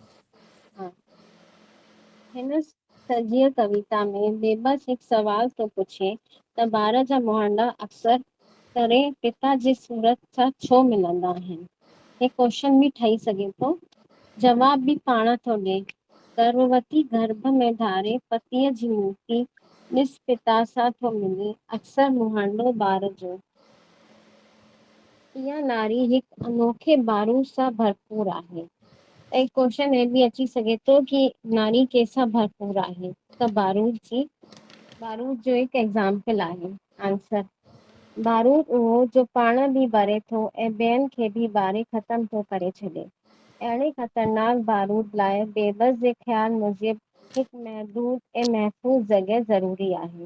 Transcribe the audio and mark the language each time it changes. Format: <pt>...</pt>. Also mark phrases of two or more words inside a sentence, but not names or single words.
<sd>हिन सॼी कविता में बेबस हिकु सवाल थो पुछे त ॿार जा मुहांडा अक्सर करे पिता जी सूरत सां छो मिलंदा आहिनि। हे क्वेश्चन बि ठही सघे थो, जवाब बि पाण थो ॾे। गर्भवती गर्भ में धारे पतीअ जी मूर्ति ॾिस पिता सां थो मिले, अक्सर मुहांडो ॿार जो। इहा नारी हिकु अनोखे बारू सां भरपूर आहे। एक क्वेश्चन</sd> <hi>ये भी</hi> <sd>अची सके तो कि नारी कैसा भरपूर आहे, त बारूद जी बारूद जो हिकु एग्ज़ाम्पल आहे। आंसर, बारूद उहो जो पाण बि ॿरे थो ऐं ॿियनि खे बि ॿारे ख़तम थो करे छॾे। अहिड़े ख़तरनाक बारूद लाइ बेबस जे ख़्याल मूजिब हिकु महदूद ऐं महफ़ूज़ जॻह ज़रूरी आहे।</sd>